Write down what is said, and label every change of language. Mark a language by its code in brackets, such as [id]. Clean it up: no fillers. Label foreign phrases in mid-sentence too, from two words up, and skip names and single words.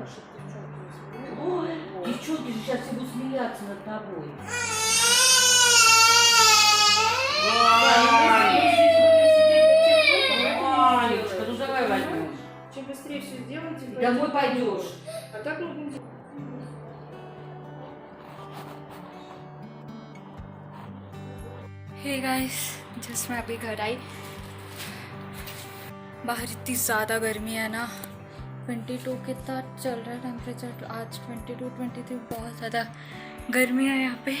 [ru] Ой, девчонки же сейчас все будут смеяться над тобой. Ванечка, ну давай возьмем. Чем быстрее все сделаем, тем Домой пойдешь. А так мы будем... [en] hey guys, just [hi] मैं अभी घर आई। बाहर इतनी ज़्यादा गर्मी है ना, 22 कितना चल रहा है टेम्परेचर आज, 22 23, बहुत ज़्यादा गर्मी है यहाँ पे।